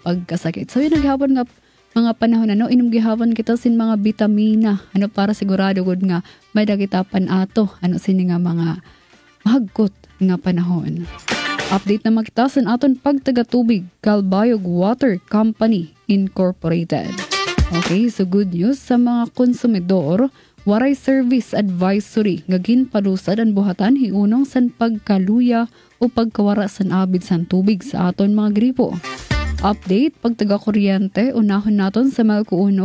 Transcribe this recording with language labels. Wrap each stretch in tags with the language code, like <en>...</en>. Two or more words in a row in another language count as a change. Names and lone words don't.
<war>So, yun naghapon nga mga panahon inom gihapon kita sin mga vitamina para sigurado gud nga may dagitapan ato sini nga mga mahagkot nga panahon. Update na makita sa aton pagtagatubig Calbayog Water Company Incorporated. Okay, so good news sa mga konsumidor, waray service advisory nga ginpalusad ang buhatan hiunong san pagkaluya o pagkawara san abid san tubig sa aton mga gripo. Update, pagtaga-kuryente, unahon naton sa Melco 1.</war>